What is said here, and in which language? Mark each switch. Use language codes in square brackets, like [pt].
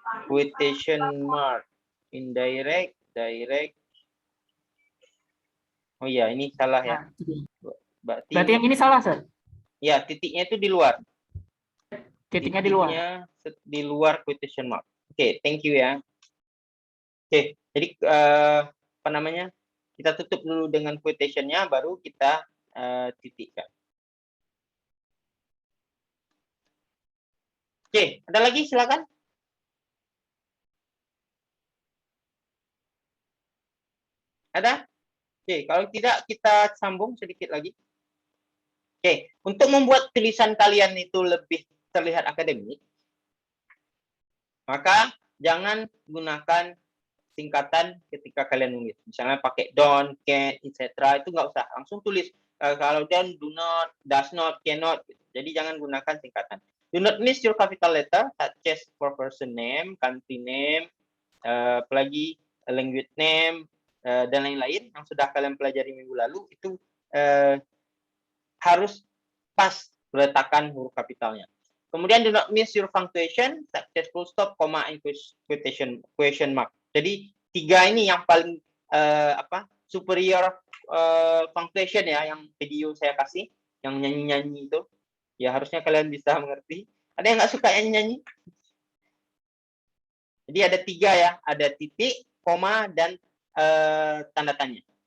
[en] Quotation mark, indirect, direct. [id] Oh iya, ini salah ya. Nah, itu dia. Berarti Berarti yang ini salah, Sir. ya, titiknya itu di luar. Titiknya di luar. Di luar quotation mark. Oke, [en] thank you [id] ya. Oke, jadi apa namanya? Kita tutup dulu dengan quotation-nya, baru kita titikkan. Oke, ada lagi silakan. Ada? Oke, kalau tidak kita sambung sedikit lagi. Oke, untuk membuat tulisan kalian itu lebih terlihat akademik, maka jangan gunakan singkatan ketika kalian nulis. Misalnya pakai don't, can, etc. Itu nggak usah. Langsung tulis. Kalau [en] don't, do not, does not, cannot. [id] Gitu. Jadi jangan gunakan singkatan. [en] Do not miss your capital letter, such as for person name, country name, [id] apalagi language name, dan lain-lain yang sudah kalian pelajari minggu lalu. Itu harus pas letakkan huruf kapitalnya. Kemudian [en] do not miss your punctuation, such as full stop, comma, and question mark. [id] Jadi 3 ini yang paling superior punctuation ya, yang video saya kasih, yang nyanyi-nyanyi itu. Ya harusnya kalian bisa mengerti. Ada yang nggak suka nyanyi-nyanyi? Jadi ada 3 ya, ada titik, koma, dan tanda tanya.